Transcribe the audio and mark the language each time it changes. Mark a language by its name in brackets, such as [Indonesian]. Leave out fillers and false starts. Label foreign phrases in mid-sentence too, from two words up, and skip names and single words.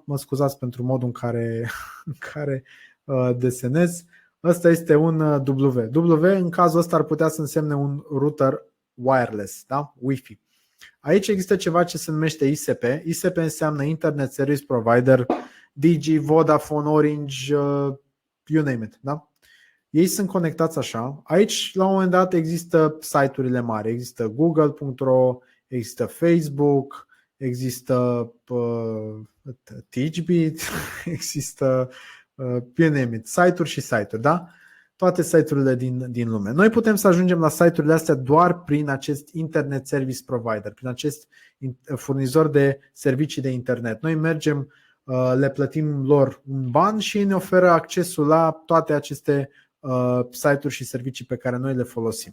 [Romanian] Mă scuzați pentru modul în care desenez. Ăsta este un W. W în cazul ăsta ar putea să însemne un router wireless, da? Wi-Fi. Aici există ceva ce se numește ISP. ISP înseamnă [English] Internet Service Provider, [Romanian] Digi, Vodafone, [English] Orange, you name it, [Romanian] da? Ei sunt conectați așa. Aici, la un moment dat, există site-urile mari. Există google.ro, există Facebook, există Teachbit, există [English] you name it, [Romanian] site-uri și site-uri, da? Toate site-urile din lume. Noi putem să ajungem la site-urile astea doar prin acest [English] Internet Service Provider, [Romanian] prin acest furnizor de servicii de internet. Noi mergem, le plătim lor un ban și ei ne oferă accesul la toate aceste site-uri și servicii pe care noi le folosim.